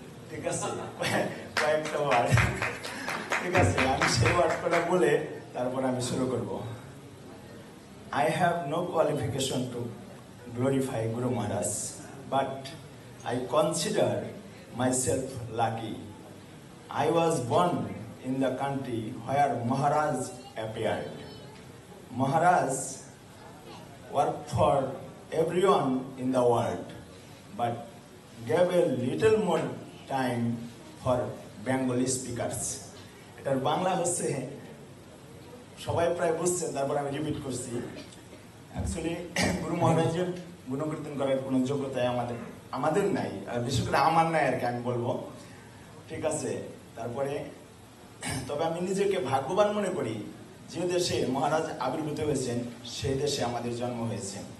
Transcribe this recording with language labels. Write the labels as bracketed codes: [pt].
[bn] ঠিক আছে, কয়েকটা ওয়ার্ড, ঠিক আছে, আমি সেই ওয়ার্ডটা বলে তারপর আমি শুরু করব। [en] I have no qualification to glorify Guru Maharaj, but I consider myself lucky. I was born in the country where Maharaj appeared. Maharaj worked for everyone in the world, but gave a little more time for Bengali speakers. [bn] এটার বাংলা হচ্ছে, সবাই প্রায় বুঝছেন, তারপর আমি repeat করছি। Actually গুরু মহারাজের গুণকীর্তন করার কোনো যোগ্যতায় আমাদের নাই, আর বিশেষ করে আমার নাই আর কি আমি বলবো। ঠিক আছে, তারপরে তবে আমি নিজেকে ভাগ্যবান মনে করি যে দেশে মহারাজ আবির্ভূত হয়েছেন সেই দেশে আমাদের জন্ম হয়েছে।